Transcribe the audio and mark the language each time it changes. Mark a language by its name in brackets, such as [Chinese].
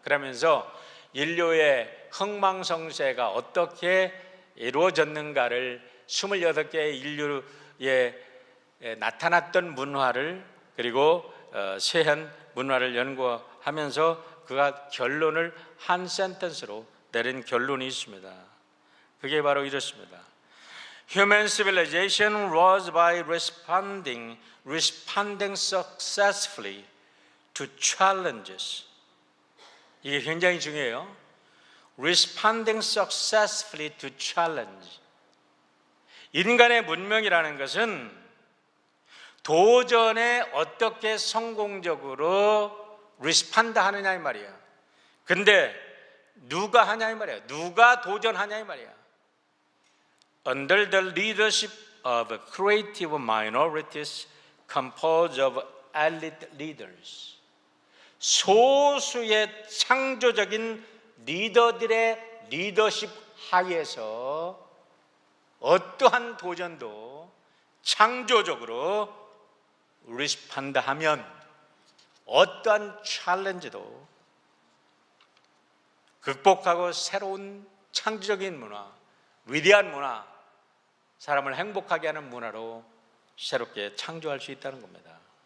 [Korean] 그러면서 인류의 흥망성쇠가 어떻게 이루어졌는가를 28개의 인류에 나타났던 문화를, 그리고 세한 문화를 연구하면서 그가 결론을 한 센텐스로 내린 결론이 있습니다. 그게 바로 이렇습니다. [English] Human civilization rose by responding successfully to challenges. [Korean] 이게 굉장히 중요해요. [English] Responding successfully to challenge. [Korean] 인간의 문명이라는 것은 도전에 어떻게 성공적으로 리스판드 하느냐 이 말이야. 근데 누가 하냐 이 말이야. 누가 도전하냐 이 말이야. [English] Under the leadership of creative minorities composed of elite leaders. [Korean] 소수의 창조적인 리더들의 리더십 하에서 어떠한 도전도 창조적으로 리스판드 하면 어떠한 챌린지도 극복하고 새로운 창조적인 문화, 위대한 문화, 사람을 행복하게 하는 문화로 새롭게 창조할 수 있다는 겁니다.